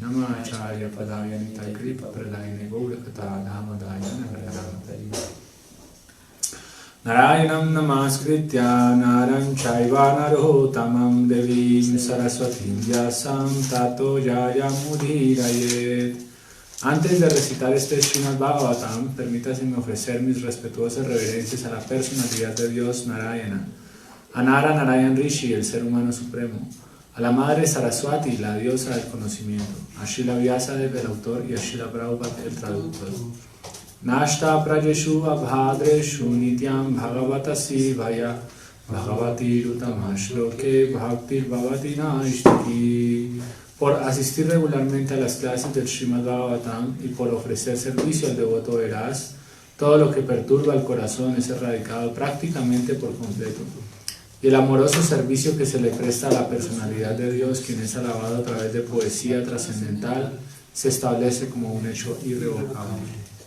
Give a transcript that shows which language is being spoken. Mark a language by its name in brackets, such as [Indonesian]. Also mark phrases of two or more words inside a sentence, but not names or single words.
[Sanskrit] Nama Acharya Padaya Nitai Kripa Pradayane Gaurakata Dhamadaya Nagaramatari. Narayanam Namaskritya Naram Chaiva Narotamam Devim Saraswatim Vyasam Tato Yayamudhirayet. [Spanish] Antes de recitar este Srimad Bhagavatam, permítaseme ofrecer mis respetuosas reverencias a la personalidad de Dios Narayana, a Nara Narayan Rishi, el ser humano supremo, a la madre Saraswati, la diosa del conocimiento, a Srila Vyasadeva, el autor, y a Srila Prabhupada, el traductor. [Sanskrit] Nashta prajeshu abhadreshu nityam bhagavatasi vaya bhagavati rutamashloke bhaktir bhavati naishtaki. [Spanish] Por asistir regularmente a las clases del Srimad Bhagavatam y por ofrecer servicio al devoto veraz, todo lo que perturba el corazón es erradicado prácticamente por completo. Y el amoroso servicio que se le presta a la personalidad de Dios, quien es alabado a través de poesía trascendental, se establece como un hecho irrevocable.